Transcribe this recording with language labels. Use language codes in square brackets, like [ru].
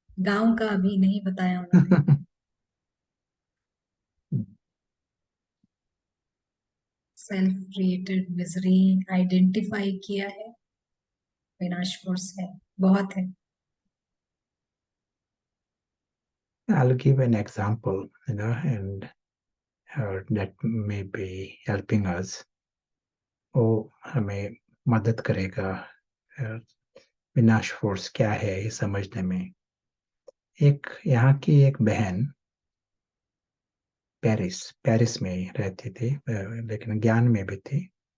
[hi] गांव का अभी नहीं बताया उन्होंने। सेल्फ क्रिएटेड मिजरी आइडेंटिफाई किया है, विनाश फोर्स है, बहुत है। [en] I'll give an example, and that may be helping us. [hi] वो हमें मदद करेगा विनाश फोर्स क्या है ये समझने में। एक यहाँ की एक बहन पेरिस पेरिस में रहती थी, लेकिन ज्ञान में भी थी।